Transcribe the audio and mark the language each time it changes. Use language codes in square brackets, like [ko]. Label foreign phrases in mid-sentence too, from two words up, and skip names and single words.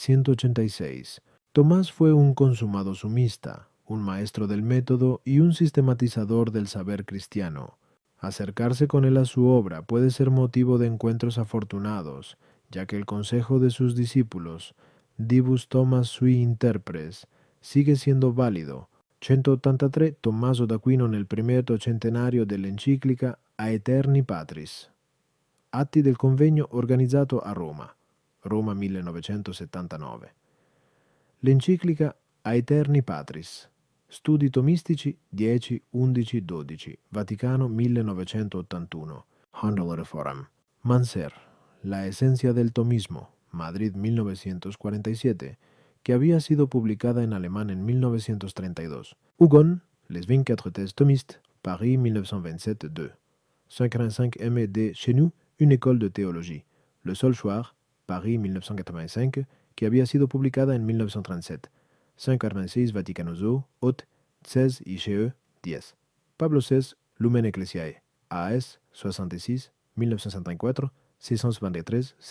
[es] 186. Tomás fue un consumado sumista, un maestro del método y un sistematizador del saber cristiano. Acercarse con él a su obra puede ser motivo de encuentros afortunados, ya que el consejo de sus discípulos, [la] Divus Thomas sui interpres, [es] sigue siendo válido. 183. [it] Tommaso d'Aquino nel primeto centenario dell'enciclica Aeterni Patris. Atti del convegno organizzato a Roma, Roma 1979. L'enciclica Aeterni Patris. Studi tomistici 10, 11, 12. Vaticano 1981. Handel Forum. Manser. [es] La esencia del tomismo. Madrid 1947, que había sido publicada en alemán en 1932. [fr] Hugon, Les 24 thèses thomistes, Paris 1927-2. 545 M.D. chez nous, une école de théologie. Le Solchoir, Paris 1985, [es] que había sido publicada en 1937. 546 Vaticano II, Haute, 16 IGE 10. Pablo XVI, Lumen Ecclesiae, AS 66, 1954, 623,